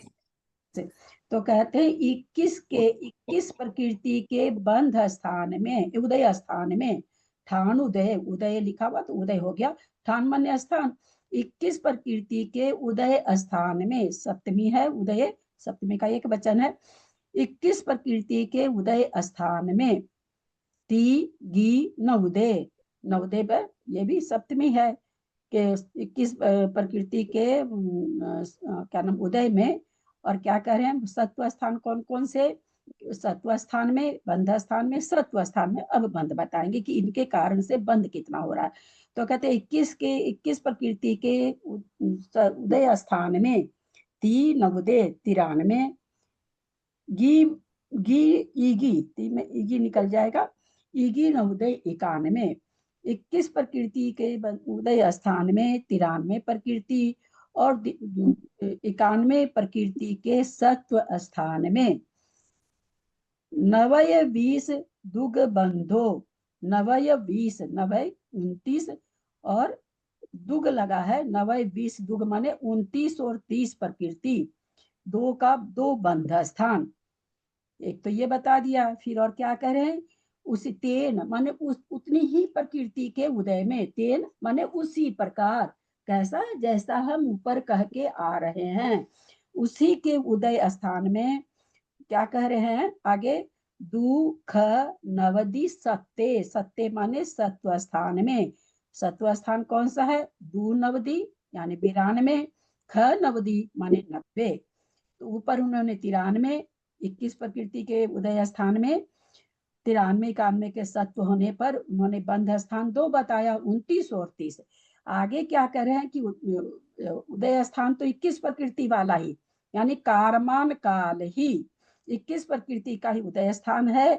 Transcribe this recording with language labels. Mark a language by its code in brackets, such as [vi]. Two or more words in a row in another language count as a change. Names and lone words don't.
[hi] तो कहते हैं 21 प्रकृति के बंध स्थान में, उदय स्थान में ठाण उदय, उदय लिखा हुआ तो उदय हो गया, ठाण माने स्थान। 21 प्रकृति के उदय स्थान में, सप्तमी है उदय, सप्तमी का एक वचन है। 21 प्रकृति के उदय स्थान में [pra] ती गी नवोदय, [hi] नवोदय पर ये भी सप्तमी है कि 21 प्रकृति के क्या नाम उदय में, और क्या कह रहे हैं सत्व स्थान कौन कौन से, सत्व स्थान में, बंध स्थान में, सत्व स्थान में। अब बंध बताएंगे कि इनके कारण से बंध कितना हो रहा है। तो कहते हैं 21 प्रकृति के उदय स्थान में ती नवोदय 93, गी गी ईगी, ती में ईगी निकल जाएगा, ईगी नवोदय 91। 21 प्रकृति के उदय स्थान में 93 प्रकृति और 91 प्रकृति के सत्व स्थान में [pra] नवय 20 दुग बंधो। [hi] नवय 20, नवय 29 और दुग लगा है, नवय 20 दुग माने 29 और 30 प्रकृति, दो का दो बंध स्थान। एक तो ये बता दिया, फिर और क्या कह रहे हैं, उसी तेन माने उतनी ही प्रकृति के उदय में, तेन माने उसी प्रकार, कैसा जैसा हम ऊपर कह के आ रहे हैं उसी के उदय स्थान में क्या कह रहे हैं आगे, [pra] दुख नवदि सत्ते, [hi] सत्ते माने सत्व स्थान में, सत्व स्थान कौन सा है, दू नवदि यानी 92, ख नवदि माने 90। तो ऊपर उन्होंने 93 21 प्रकृति के उदय स्थान में 93 91 के सत्व होने पर उन्होंने बंध स्थान दो बताया, 29 और 30। आगे क्या कह रहे हैं कि उदय स्थान तो 21 प्रकृति वाला ही, यानी कारमान काल ही 21 प्रकृति का ही उदय स्थान है।